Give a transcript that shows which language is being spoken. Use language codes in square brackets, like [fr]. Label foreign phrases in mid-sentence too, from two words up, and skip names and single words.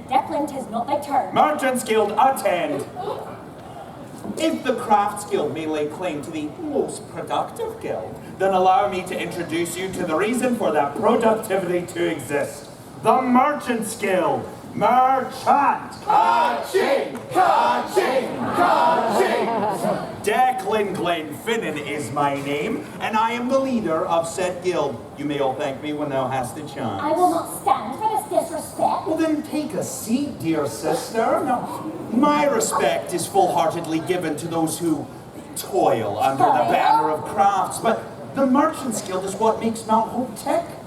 [en] Declan, 'tis not thy turn. Merchants Guild, attend! If the Crafts Guild may lay claim to the most productive guild, then allow me to introduce you to the reason for that productivity to exist. The Merchants Guild. Merchant! Ka-ching! Ka-ching! Ka-ching! Declan Glenfinnan is my name, and I am the leader of said guild. You may all thank me when thou hast a chance. I will not stand for this disrespect. Well then take a seat, dear sister. Now, my respect is full-heartedly given to those who toil under the banner of crafts, but the Merchants Guild is what makes Mount Hope tick.